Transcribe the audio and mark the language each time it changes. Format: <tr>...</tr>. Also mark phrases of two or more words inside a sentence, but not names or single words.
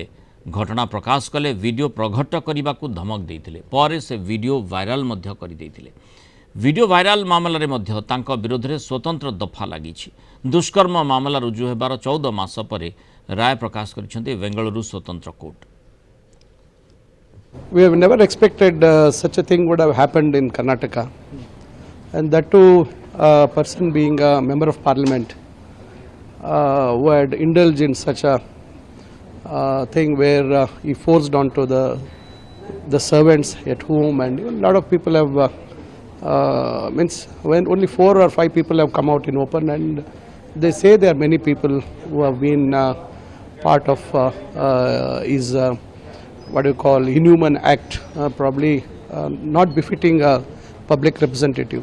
<or>ଘଟଣା ପ୍ରକାଶ କଲେ ଭିଡ଼ିଓ ପ୍ରଘଟ କରିବାକୁ ଧମକ ଦେଇଥିଲେ। ପରେ ସେ ଭିଡ଼ିଓ ଭାଇରାଲ ମଧ୍ୟ କରିଦେଇଥିଲେ। ଭିଡ଼ିଓ ଭାଇରାଲ ମାମଲାରେ ମଧ୍ୟ ତାଙ୍କ ବିରୋଧରେ ସ୍ୱତନ୍ତ୍ର ଦଫା ଲାଗିଛି। ଦୁଷ୍କର୍ମ ମାମଲା ରୁଜୁ ହେବାର 14 ମାସ ପରେ ରାୟ ପ୍ରକାଶ କରିଛନ୍ତି ବେଙ୍ଗାଲୁରୁ ସ୍ୱତନ୍ତ୍ର କୋର୍ଟ।</or> <en>We have never expected such a thing would have happened in Karnataka, and that too a person being a member of parliament who had indulged in such a thing where he forced onto the servants at home, and a lot of people have means when only 4 or 5 people have come out in open, and they say there are many people who have been part of his what do you call inhuman act, probably not befitting a public representative.</en>